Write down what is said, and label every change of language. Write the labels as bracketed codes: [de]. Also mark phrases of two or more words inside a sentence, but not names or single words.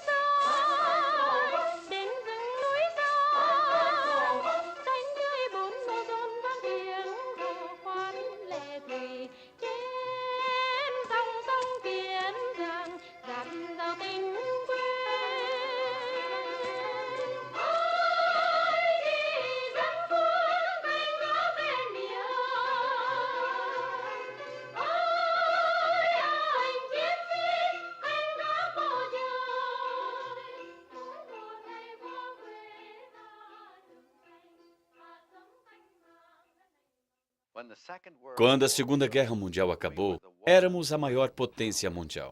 [vi] xa đến rừng núi xa, xanh tươi bốn bờ rộn vang tiếng hò khoan lệ thủy trên dòng sông Kiên Giang dạt dào tình quê. [pt] Quando a Segunda Guerra Mundial acabou, éramos a maior potência mundial.